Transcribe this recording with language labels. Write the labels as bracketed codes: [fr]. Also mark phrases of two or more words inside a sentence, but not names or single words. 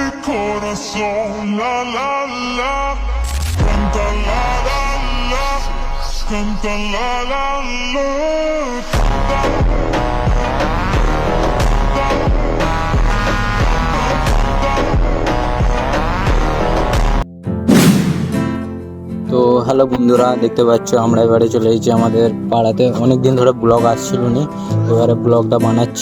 [es] corazón, la la la, canta la la la, canta la la la, [bn] তো হ্যালো বন্ধুরা, দেখতে পাচ্ছ আমরা এবারে চলে এসেছি আমাদের পাড়াতে। অনেক দিন ধরে ব্লগ আসছিল না, এবারে ব্লগটা বানাচ্ছি।